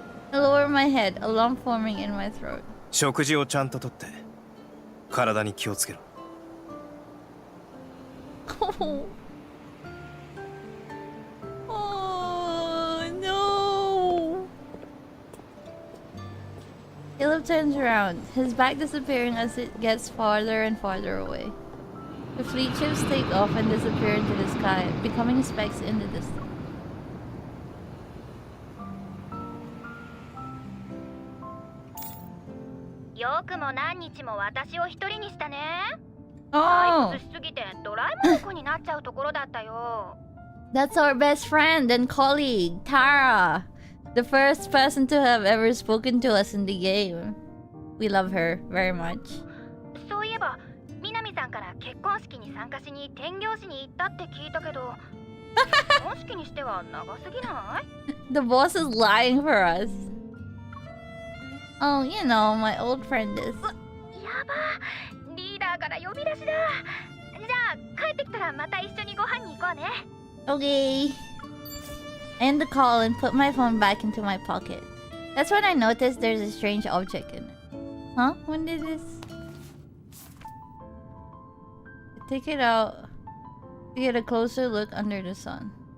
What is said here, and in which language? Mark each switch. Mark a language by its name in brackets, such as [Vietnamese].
[English] I lower my head, a lump forming in my throat. [Japanese] 食事をちゃんととって体に気をつけろ。 [English] Oh no! Caleb turns around, his back disappearing as it gets farther and farther away. The fleet ships take off and disappear into the sky, becoming specks in the distance. [Japanese] よくも何日も私を一人にしたね。 [English] Oh! [Japanese] 退屈しすぎてドラえもんの子になっちゃうところだったよ。 [English] That's our best friend and colleague, Tara. The first person to have ever spoken to us in the game. We love her very much. [Japanese] そういえば、南さんから結婚式に参加しに転業しに行ったって聞いたけど、結婚式にしては長すぎない？ [English] The boss is lying for us. Oh, you know, my old friend is. [Japanese] やば、リーダーから呼び出しだ。じゃあ帰ってきたらまた一緒にご飯に行こうね。 [English] Okay. I end the call and put my phone back into my pocket. That's when I noticed there's a strange object in it. Huh? When did this? I take it out to get a closer look under the sun.